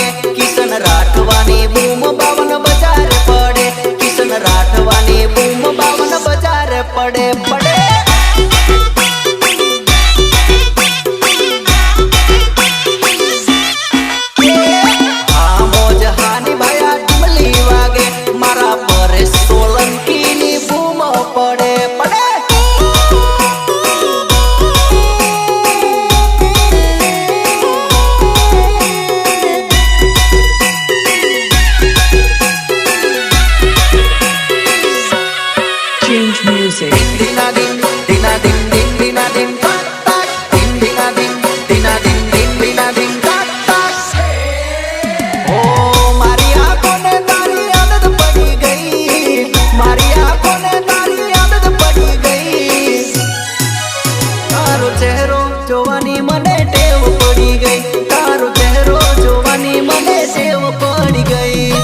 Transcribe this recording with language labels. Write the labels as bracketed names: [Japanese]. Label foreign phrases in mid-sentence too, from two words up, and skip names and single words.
[Gujarati] કિશન રાઠવાની બૂમ બાવન બજાર પડે, કિશન રાઠવાની બૂમ બાવન બજાર પડે પડે. આ મોજ હાની ભાયા ટીમલી વાગે, મારા પરેશ સોલંકીની બૂમ પડે પડે. [English] Change music. Dina din, dina din, din dina din, tak tak. Din dina din, dina din, din dina din, tak tak. [Gujarati] Oh, મારી આંખોને તારી આદત પડી ગઈ, મારી આંખોને તારી આદત પડી ગઈ. તારો ચહેરો જોવાની મને ટેવ પડી ગઈ, તારો ચહેરો જોવાની મને ટેવ પડી ગઈ.